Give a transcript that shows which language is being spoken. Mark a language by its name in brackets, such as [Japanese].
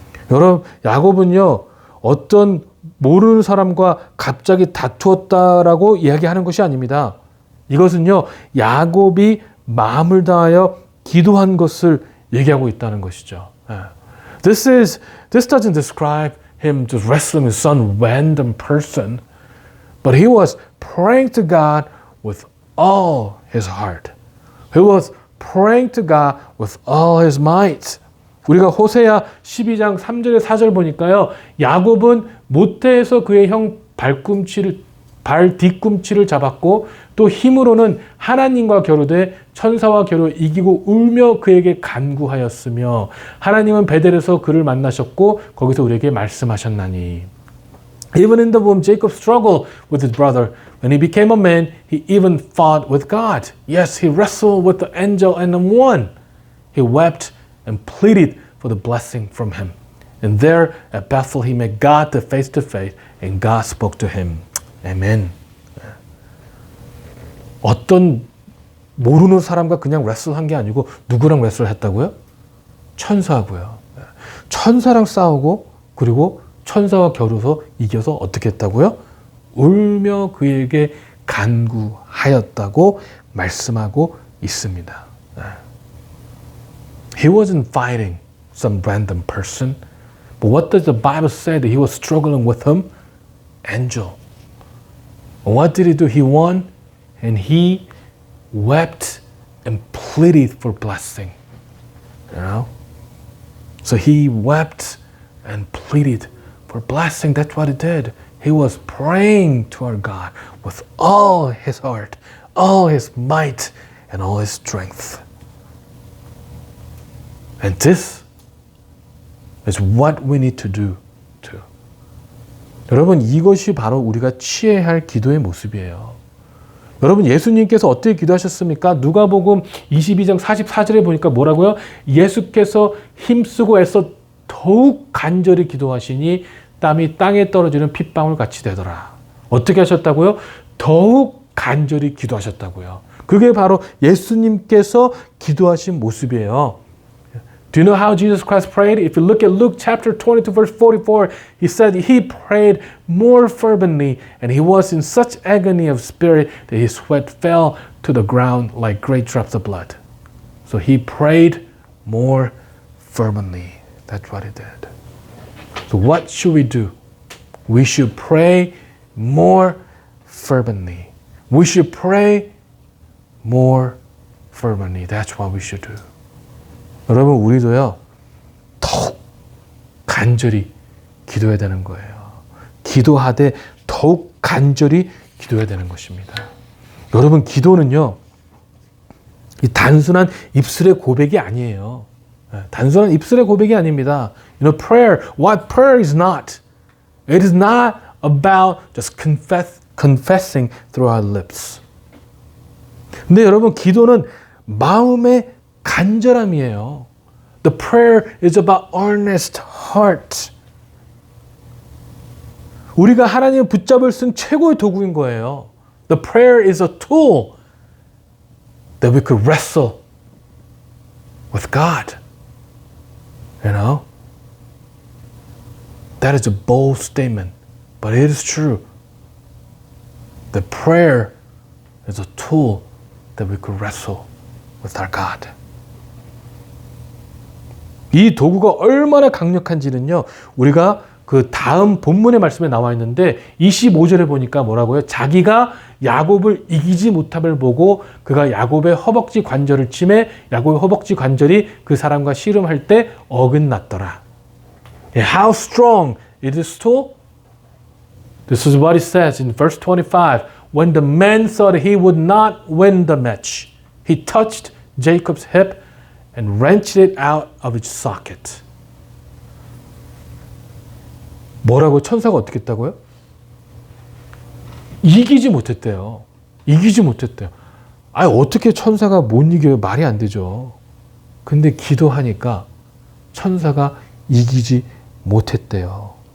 [Korean] 여러분, 야곱은요, 어떤 모르는 사람과 갑자기 다투었다라고 이야기하는 것이 아닙니다. 이것은요, 야곱이 마음을 다하여 기도한 것을 얘기하고 있다는 것이죠. [English] This doesn't describe him just wrestling with some random person, but he was praying to God with all his heart. He was praying to God with all his might. [Korean] 우리가 호세아 12장 3절에 4절 보니까요, 야곱은 모태에서 그의 형 발 뒤꿈치를 잡았고 또 힘으로는 하나님과 겨루되 천사와 겨루 이기고 울며 그에게 간구하였으며 하나님은 베델에서 그를 만나셨고 거기서 우리에게 말씀하셨나니. [English] Even in the womb, Jacob struggled with his brother. When he became a man, he even fought with God. Yes, he wrestled with the angel and won. He wept and pleaded for the blessing from him. And there at Bethel, he met God face to face, and God spoke to him. Amen. [Korean] 어떤 모르는 사람과 그냥 레슬한 게 아니고 누구랑 레슬을 했다고요? 천사하고요. 천사랑 싸우고 그리고 천사와 겨루서 이겨서 어떻게 했다고요? 울며 그에게 간구하였다고 말씀하고 있습니다. [English] He wasn't fighting some random person. But what does the Bible say that he was struggling with him? Angel. What did he do? He won, and he wept and pleaded for blessing. You know? So he wept and pleaded for blessing. That's what he did. He was praying to our God with all his heart, all his might, and all his strength. And this is what we need to do too. [Korean] 여러분, 이것이 바로 우리가 취해야 할 기도의 모습이에요. 여러분, 예수님께서 어떻게 기도하셨습니까? 누가복음 22장 44절에 보니까 뭐라고요? 예수께서 힘쓰고 애써 더욱 간절히 기도하시니 땀이 땅에 떨어지는 핏방울 같이 되더라. 어떻게 하셨다고요? 더욱 간절히 기도하셨다고요. 그게 바로 예수님께서 기도하신 모습이에요. [English] Do you know how Jesus Christ prayed? If you look at Luke chapter 22 verse 44, he said he prayed more fervently and he was in such agony of spirit that his sweat fell to the ground like great drops of blood. So he prayed more fervently. That's what he did. So what should we do? We should pray more fervently. We should pray more fervently. That's what we should do. [Korean] 여러분, 우리도요, 더욱 간절히 기도해야 되는 거예요. 기도하되 더욱 간절히 기도해야 되는 것입니다. 여러분, 기도는요, 이 단순한 입술의 고백이 아니에요. 단순한 입술의 고백이 아닙니다. [English] You know, prayer, what prayer is not. It is not about just confessing through our lips. [Korean] 근데 여러분, 기도는 마음의 간절함이에요. [English] The prayer is about earnest heart. [Korean] 우리가 하나님을 붙잡을 수 있는 최고의 도구인 거예요. [English] The prayer is a tool that we could wrestle with God. You know? That is a bold statement, but it is true. The prayer is a tool that we could wrestle with our God. [Korean] 이 도구가 얼마나 강력한지는요, 우리가 그 다음 본문의 말씀에 나와 있는데 25절에 보니까 뭐라고요? 자기가 야곱을 이기지 못함을 보고 그가 야곱의 허벅지 관절을 치매 야곱의 허벅지 관절이 그 사람과 씨름할 때 어긋났더라. [English] How strong is this tool? This is what it says in verse 25. When the man thought he would not win the match, he touched Jacob's hip and wrenched it out of its socket. [Korean] 뭐라고 천사가 어떻게 했다고요? 이기지 못했대요. 이기지 못했대요. 아니, 어떻게 천사가 못 이겨요? 말이 안 되죠. 근데 기도하니까 천사가 이기지 못했대요.